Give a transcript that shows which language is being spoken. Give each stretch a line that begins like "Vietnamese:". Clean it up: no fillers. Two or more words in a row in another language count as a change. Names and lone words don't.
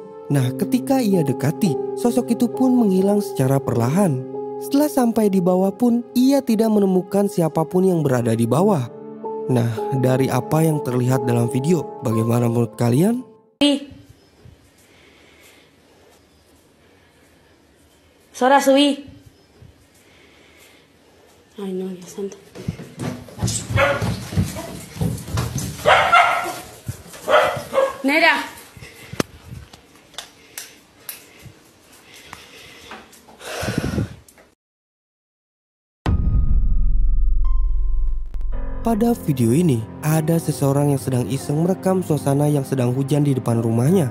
Indonesian: Nah, ketika ia dekati, sosok itu pun menghilang secara perlahan. Setelah sampai di bawah pun, ia tidak menemukan siapapun yang berada di bawah. Nah, dari apa yang terlihat dalam video, bagaimana menurut kalian?
Spanish: Sora, subí. Ay, no, Dios santo. Nera.
Indonesian: Pada video ini, ada seseorang yang sedang iseng merekam suasana yang sedang hujan di depan rumahnya.